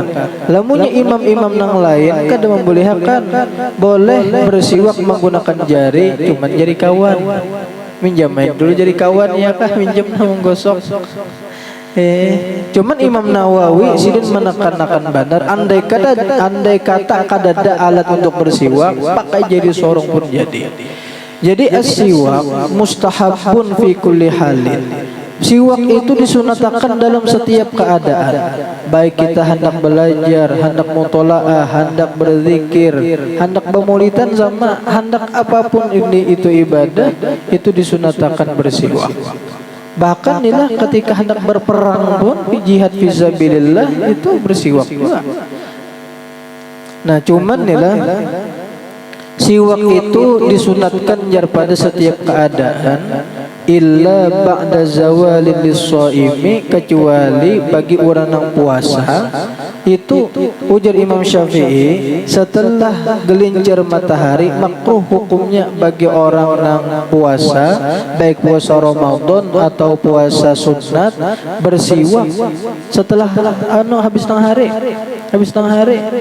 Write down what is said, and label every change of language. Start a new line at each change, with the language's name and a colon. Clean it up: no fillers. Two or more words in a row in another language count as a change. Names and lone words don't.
Banjar: Lamunnya imam-imam nang lain kada membolehkan, boleh bersiwak menggunakan jari, cuman jari kawan. Minjam dulu jadi kawan, ya kah, minjam nang gosok. Cuman Imam Nawawi sidin menekan-nekan benar, andai kata kadada alat untuk bersiwak, pakai jari sorong pun jadi.
Arabic: Jadi السواك مستحب في كل حال.
Indonesian: Siwak itu disunatakan dalam setiap keadaan, baik kita hendak belajar, hendak mutola'ah, hendak berzikir, hendak bermaulidan, sama hendak apapun ini itu ibadah, itu disunatakan bersiwak. Bahkan inilah ketika hendak berperang pun,
Arabic: جهاد في سبيل الله,
Indonesian: itu bersiwak juga. Nah, cuman inilah siwak itu disunatkan pada setiap keadaan,
Arabic: إلا بعد الزوال للصائم,
Indonesian: kecuali bagi orang yang puasa. Itu ujar Imam Syafi'i, setelah gelincir matahari makruh hukumnya bagi orang yang puasa, baik puasa Ramadan atau puasa sunat, bersiwak setelah habis tengah hari.